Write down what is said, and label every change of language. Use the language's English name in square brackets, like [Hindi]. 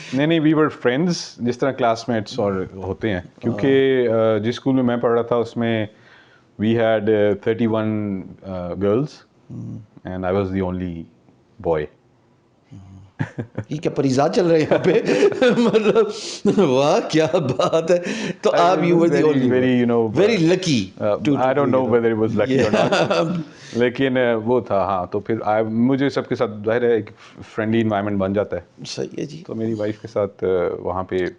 [Urdu] نہیں [English] we were friends, [Urdu] جس طرح کلاس میٹس اور ہوتے ہیں, کیونکہ جس اسکول میں میں پڑھ رہا تھا اس میں [English] We had 31 girls and I was the only boy. [Urdu] یہ کیا پریزاد چل رہے ہیں یہاں پہ, مطلب واہ کیا بات ہے. تو آپ [English] You were the only very lucky. I don't know whether it was lucky or not. [Urdu] لیکن وہ تھا. ہاں, تو پھر مجھے سب کے ساتھ ظاہر ہے ایک فرینڈلی انوائرمنٹ بن جاتا ہے. صحیح ہے جی. تو میری وائف کے ساتھ وہاں پہ